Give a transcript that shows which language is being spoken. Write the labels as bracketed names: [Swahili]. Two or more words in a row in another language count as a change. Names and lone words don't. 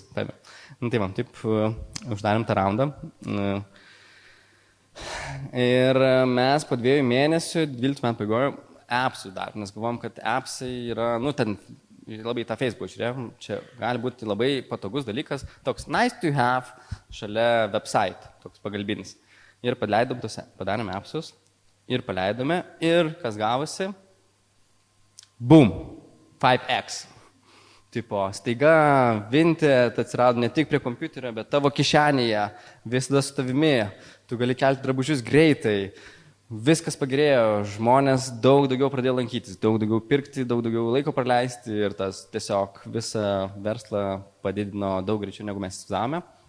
[Lithuanian] Tai man taip uždarėm tą raundą. Ir mes po 2 mėnesių, 12 metų paigojo, appsų dar, nes galvom, kad appsai yra, ten labai tą Facebook žiūrėjom, čia gali būti labai patogus dalykas, toks [English] nice to have [Lithuanian] šalia website, toks pagalbinis. Ir padarėme appsus, ir paleidome, ir kas gavosi, boom, 5x. Tipo, staiga Vinted atsirado ne tik prie kompiuterio, bet tavo kišenėje, visada su tavimi, tu gali kelti drabužius greitai, viskas pagerėjo, žmonės daug daugiau pradėjo lankytis, daug daugiau pirkti, daug daugiau laiko praleisti ir tas tiesiog visą verslą padidino daug greičiau, negu mes įsivaizdavome.